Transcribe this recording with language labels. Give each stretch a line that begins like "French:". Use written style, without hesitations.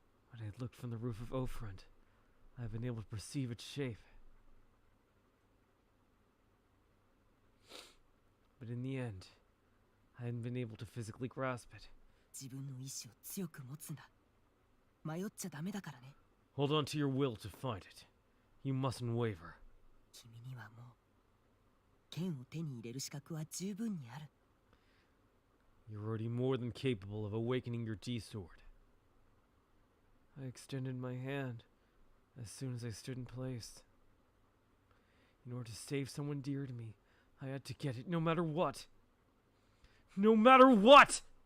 English: When I had looked from the roof of Ofrund, I have been able to perceive its shape. But in the end, I hadn't been able to physically grasp it.
Japanese: 自分の意志を強く持つんだ。迷っちゃダメだからね。
English: Hold on to your will to find it. You mustn't waver.
Japanese: 君にはもう剣を手に入れる資格は十分にある。
English: You're already more than capable of awakening your D-sword. I extended my hand as soon as I stood in place. In order to save someone dear to me, I had to get it no matter what. No matter what!